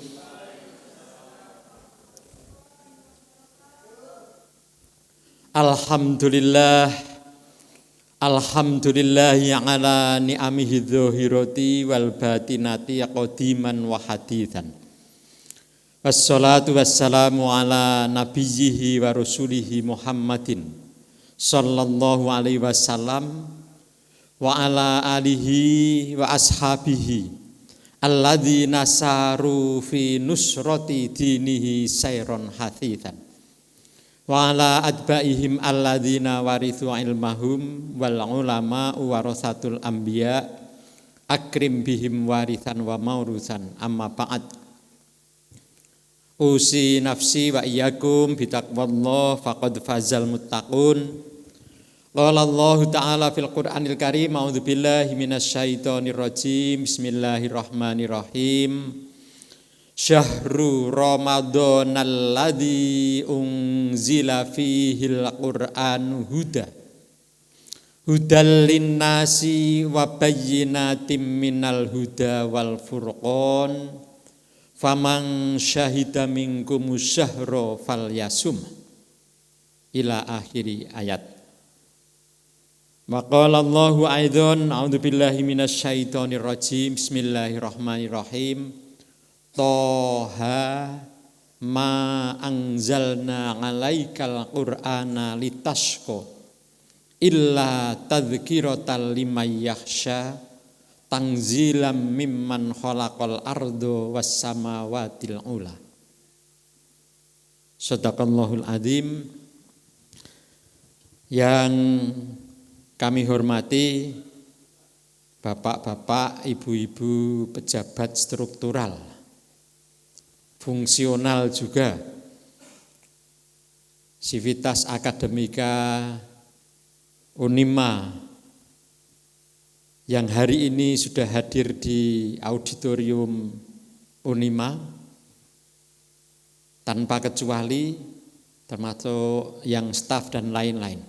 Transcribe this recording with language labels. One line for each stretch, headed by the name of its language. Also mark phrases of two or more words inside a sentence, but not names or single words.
Arabic: الحمد لله على نعمه الظاهرة والباطنة قديما وحديثا. والصلاة والسلام على نبيه ورسوله محمد صلى الله عليه وسلم وعلى آله وأصحابه الذين ساروا في نصرة دينه سيرا حثيثا وعلى أتباعهم الذين ورثوا علمهم والعلماء ورثة الأنبياء أكرم بهم وارثا وموروثا أما بعد. أوصي نفسي وإياكم بتقوى الله فقد فاز المتقون. قال الله تعالى في القرآن الكريم، أعوذ بالله من الشيطان الرجيم. بسم الله الرحمن الرحيم. شهر رمضان الذي أنزل فيه القرآن هدى للناس وبينات من الهدى والفرقان. فمن شهد منكم الشهر فليصمه. إلى آخر الآية. وقال الله أيضا، أعوذ بالله من الشيطان الرجيم. بسم الله الرحمن الرحيم. طه ما أنزلنا عليك القرآن لتشقى إلا تذكرة لمن يخشى تنزيلا ممن خلق الأرض والسماوات العلى. صدق الله العظيم.
Indonesian: Yang kami hormati bapak-bapak, ibu-ibu, pejabat struktural, fungsional juga, Civitas Akademika Unima yang hari ini sudah hadir di auditorium Unima tanpa kecuali, termasuk yang staf dan lain-lain.